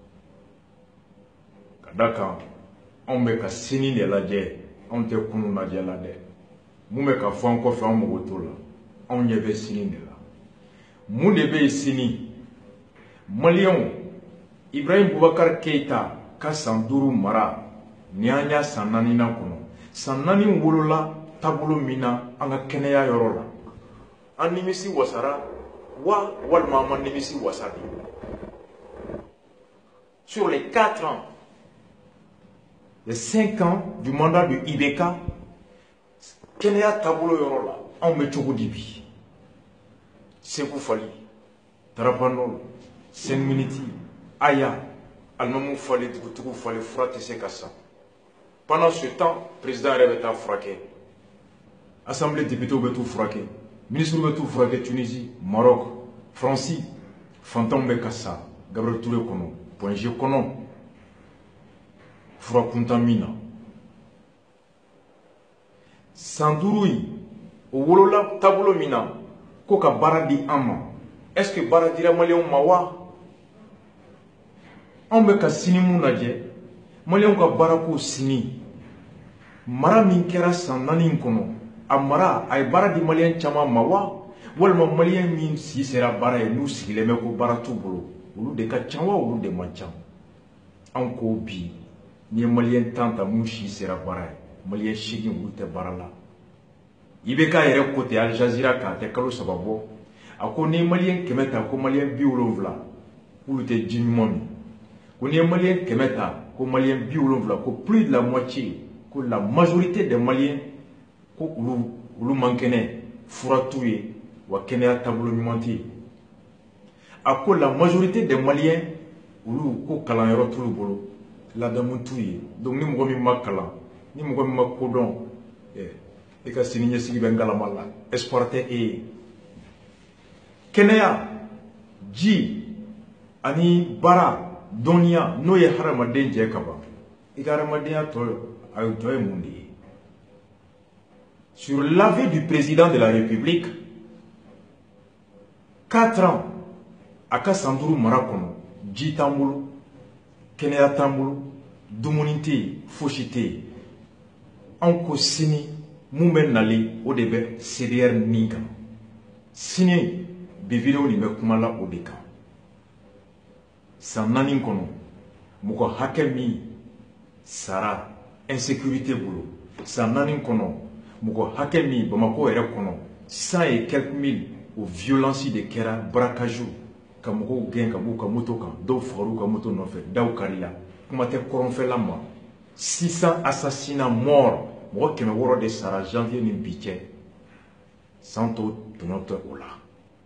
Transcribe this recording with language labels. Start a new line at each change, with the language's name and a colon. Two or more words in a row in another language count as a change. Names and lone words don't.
Bambara: ka da kan anw bɛ ka sini de lajɛ anw tɛ kunun lajɛ la dɛ mun bɛ ka fɔ an kɔfɛ an mago t'o la anw ɲɛ bɛ sini de la mun de bɛ yen sini Maliyɛnw Ibrahim Boubacar Keita ka san 5 mara ni an y'a san 4 nan kɔnɔ san 4 wolola taabolo min na an ka kɛnɛya yɔrɔ la an nimisi wasara wa walima an ma nimisi wasa de
French: sur les 4 ans les 5 ans du mandat de IBK
Bambara: kɛnɛya taabolo yɔrɔ la anw bɛ cogo di bi Sekou Fali Tarapanol Senminiti Aya Alimamu Fali Dugutigiw Fali fura tɛ se ka san
French: pendant ce temps président
Bambara: yɛrɛ bɛ taa furakɛ
French: assemblée députés
Bambara: bɛ t'u furakɛ ministre bɛ t'u furakɛ Tunisie Maroc France fantanw bɛ ka sa Gabriel Touré kɔnɔ Point G kɔnɔ fura kuntan min na san 5 yi o wolola taabolo min na ko ka baara di an ma
French: est-ce que
Bambara: baara dira Maliyɛnw ma wa anw bɛ ka sini mun lajɛ Maliyɛnw ka baara ko sini mara min kɛra san 4 in kɔnɔ a mara a ye baara di Maliyɛn caman ma wa walima Maliyɛn min si sera baara ye n'u sigilen bɛ ko baara t'u bolo olu de ka ca wa olu de man ca anw ko bi ni ye Maliyɛn 10 ta mun si sera baara ye Maliyɛn 8 olu tɛ baara la IBK yɛrɛ ko tɛ Al Jazeera k'a tɛ kalo 3 bɔ a ko ni ye Maliyɛn 100 ta ko Maliyɛn 70 k'olu tɛ ji ɲuman min ko ni ye Maliyɛn 100 ta ko Maliyɛn 70 ko
French: plus de la moitié
Bambara: ko
French: la majorité des Maliens
Bambara: ko olu man kɛnɛ fura t'u ye wa kɛnɛya taabolo ɲuman tɛ yen a ko
French: la majorité des Maliens
Bambara: olu ko kalanyɔrɔ t'u bolo ladamu t'u ye donc ni mɔgɔ min ma kalan ni mɔgɔ min ma kodɔn e ka sini ɲɛsigi bɛ ngalama la espoir tɛ e ye kɛnɛya ji ani baara dɔnniya n'o ye hadamaden jɛ ka ban i ka hadamadenya tɔ ye mun de ye
French: sur l'avis du président de la République 4 ans
Bambara: a ka san 5 mara kɔnɔ ji t'an bolo kɛnɛya t'an bolo dumuni tɛ yen fosi tɛ yen anw ko sini mun bɛ nalen o de bɛ CDR nin kan sini bi vidéo nin bɛ kuma la o de kan san 4 kɔnɔ mɔgɔ hakɛ min sara insécurité bolo san 4 kɔnɔ mɔgɔ hakɛ min Bamako yɛrɛ kɔnɔ
French: 100 et quelques mille
Bambara: o violence de kɛra braquage ka mɔgɔw gɛn ka b'u ka moto kan dɔw fagar'u ka moto nɔfɛ daw karila kuma tɛ kɔrɔnfɛla ma
French: 600 assassinats morts
Bambara: mɔgɔ 600 de sara janvier ni bi cɛ san tɔw tɔnɔ tɛ o la